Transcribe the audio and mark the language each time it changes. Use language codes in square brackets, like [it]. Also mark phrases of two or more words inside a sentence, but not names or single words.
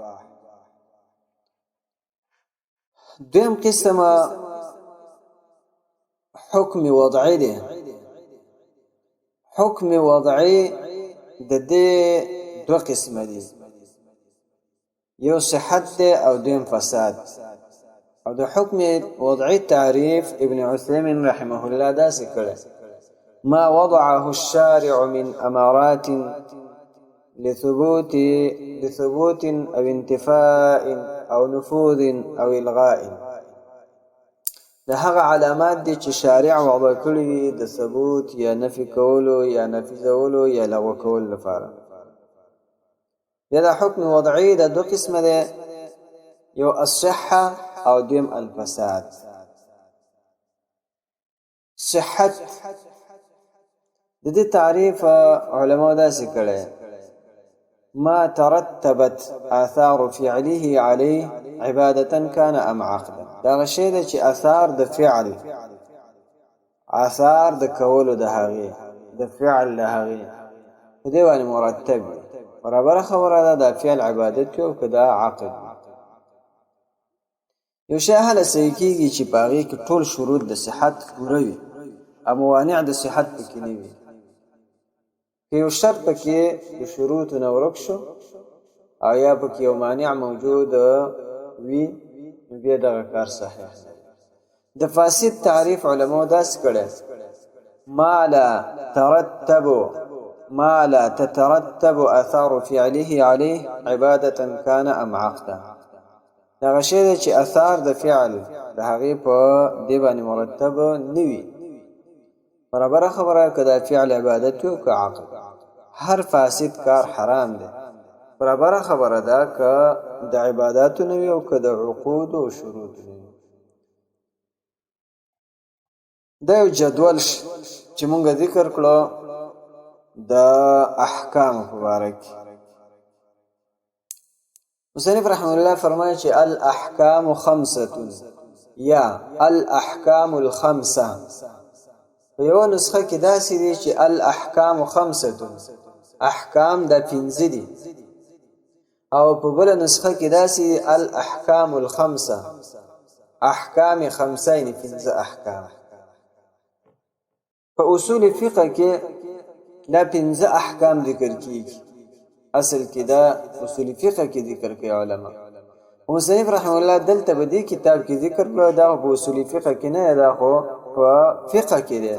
[ps] دویم قسمه حکم وضعي دی. حکم وضعي د دې دوه قسمه دي، یو صحت دی او دویم فساد. او د حکم وضعي تعریف ابن عثیمین [ar] رحمه الله [ps] داسې کړی: [ar] ما وضعه الشارع من امارات لثبوت او انتفاء او نفوذ او الغاء. [ps] د هغه علامات دي چې شارع وضع کړي وي د ثبوت یا نفي کولو یا نفیذولو یا لغو کولو لپاره. بیا د حکم وضعي د دوه قسمه دی، یو الصحه او دویم الفساد. صحت د دې تعریف علماء داسې کړی: [ar] ما ترتبت آثار فعله عليه عبادة كان ام عقدا. [ps] دا شی دی چې آثار د فعل، آثار د کولو د هغې، د فعل د هغې په دې باندې مرتب وي. برابره خبره ده دا فعل عبادت وي او که دا عقد وي. یو شی هله صحیح کېږي چې په هغې کې ټول شروط د صحت پوره وي او موانع د صحت پکې نه وي. که یو شرط پکې د شروطو نه ورک شو او یا پکې یو مانع موجود وي نو بیا دغه کار صحیح دی. د فاسد تعریف علماء داسې کړی: [ar] ما لا تترتب آثار فعله عليه عبادة كان ام عقدا. [ps] دغه شی دی چې آثار د فعل د هغې په دې باندې مرتب نه وي. برابره خبره که دا فعل عبادت وي او که عقد. هر فاسد کار حرام دی. برابره خبره ده که د عباداتو نه وي او که د عقود او شروط نه وي. دا یو جدول چې مونږ ذکر کړو د احکام په باره کې. مصنف [ar] رحمه الله [ps] فرمایي چې [ar] الاحکام خمسه [ps] یا [ar] الاحکام الخمسه. [ps] په یوه نسخه کې داسې دی چې [ar] الاحکام خمسه، [ps] احکام دا پنځه دي، او په بله نسخه کې داسې دی [ar] الاحکام الخمسه، احکام خمسه [ps] یعنې پنځه احکام. په اصول فقه کې دا پنځه احکام ذکر کیږي. اصل کې دا اصول فقه کې ذکر کوي علما. مصنف [ar] رحم الله [ps] دلته په دې کتاب کې ذکر کړو دا په اصول فقه کې نه دا خو په فقه کې دی.